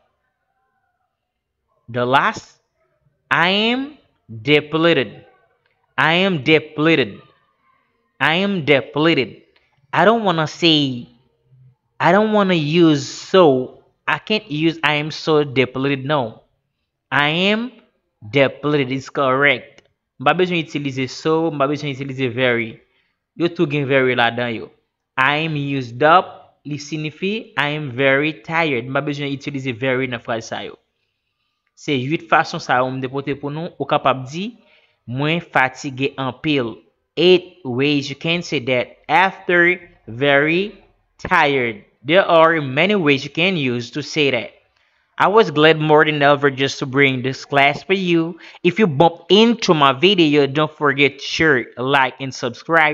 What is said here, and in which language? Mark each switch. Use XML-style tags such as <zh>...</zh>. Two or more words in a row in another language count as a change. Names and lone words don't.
<en>The last, I am depleted. I am depleted. I am depleted. I don't want to say, I don't want to use so. I can't use I am so depleted. No. I am depleted. It's correct.</en> <ht>Mpa bezwen utilize so, mpa bezwen utilize very. Yo tou gen very la dan yo.</ht> <en>I am used up,</en> <ht>li signifie</ht> <en>I am very tired.</en> <ht>Mpa bezwen utilize very nan phrase sa yo. Se 8 fason sa ou mdepote pou nou, ou kapab di, mwen fatige en pile.</ht> <en>8 ways you can say that after very tired. There are many ways you can use to say that. I was glad more than ever just to bring this class for you. If you bump into my video, don't forget to share, like, and subscribe.</en>